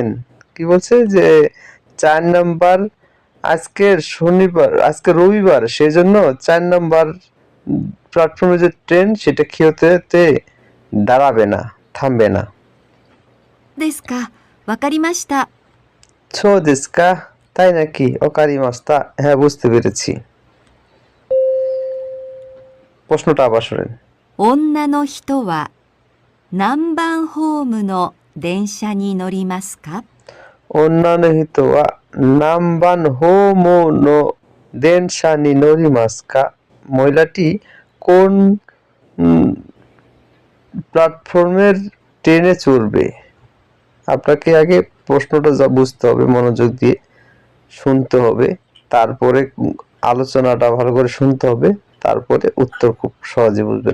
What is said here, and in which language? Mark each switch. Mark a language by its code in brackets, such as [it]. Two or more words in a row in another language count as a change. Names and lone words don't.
[bn] কি বলছে যে 4 নাম্বার আজকের শনিবার, আজকে রবিবার, সেজন্য 4 নাম্বার প্ল্যাটফর্মে যে ট্রেন সেটা কিয়োতোতে দাঁড়াবে না, থামবে না। [ja] ですか。わかりました。そうですか? [bn] তাই নাকি? ওকারিমাস্তা, হ্যাঁ বুঝতে পেরেছি। প্রশ্নটা আবার শোনেন। [ja] 女の人は何番ホームの電車に乗りますか? 女の人は何番ホームの電車に乗りますか. [bn] মহিলাটি কোন প্ল্যাটফর্মের ট্রেনে চড়বে? আপনাকে আগে প্রশ্নটা বুঝতে হবে, মনোযোগ দিয়ে শুনতে হবে, তারপরে আলোচনাটা ভালো করে শুনতে হবে, তারপরে উত্তর খুব সহজে বুঝবেন।